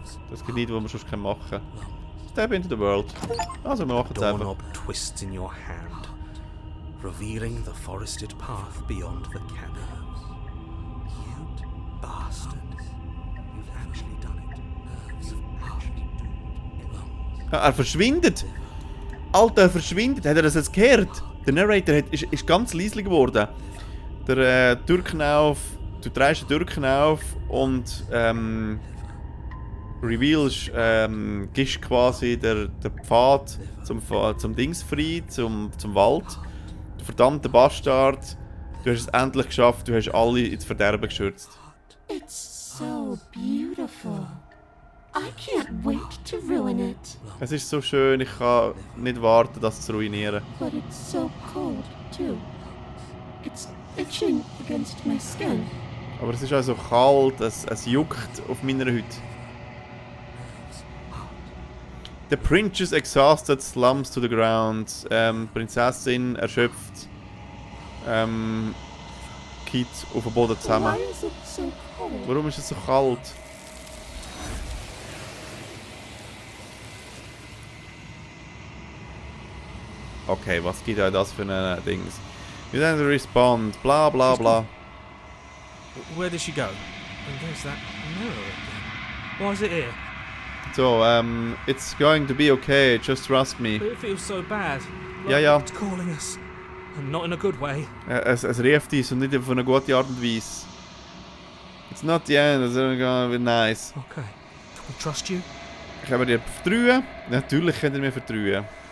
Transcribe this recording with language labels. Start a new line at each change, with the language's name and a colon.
German: Das gibt nichts, was wir sonst machen können.
English: Step into the world.
German: Also, wir machen es einfach.
English: Doorknob twists in your hand, revealing the forested path beyond the cabin. You bastard. You've actually done it. You've actually doomed it.
German: Er verschwindet! Alter, er verschwindet! Hat er das jetzt gehört? Der Narrator ist ganz leise geworden. Der Türknauf, du drehst den Türknauf und revealst, gibst quasi den Pfad zum Dings frei, zum Wald. Du verdammter Bastard, du hast es endlich geschafft, du hast alle ins Verderben gestürzt.
English: It's so beautiful. I can't wait to ruin it.
German: Es ist so schön, ich kann nicht warten, das zu ruinieren.
English: But it's so cold, too. It's itching against my skin.
German: Aber es ist auch so kalt, es juckt auf meiner Haut.
English: The princess exhausted slumps to the ground.
German: Prinzessin erschöpft. Geht auf den Boden zusammen.
English: Why is it so cold?
German: Warum ist es so kalt? Okay, was gibt euch das für ein Dings?
English: You then respond, bla bla bla. Where did she go? And there's that mirror again. Why is it here? So, it's going to be okay, just trust me. But it feels so bad.
German: Ja, ja.
English: It's calling us. And not in a good way.
German: Es rieft uns und nicht auf eine gute Art und Weise.
English: It's not the end, it's gonna be nice. Okay. Can we trust you?
German: Können wir dir vertrauen? Natürlich könnt ihr mir vertrauen.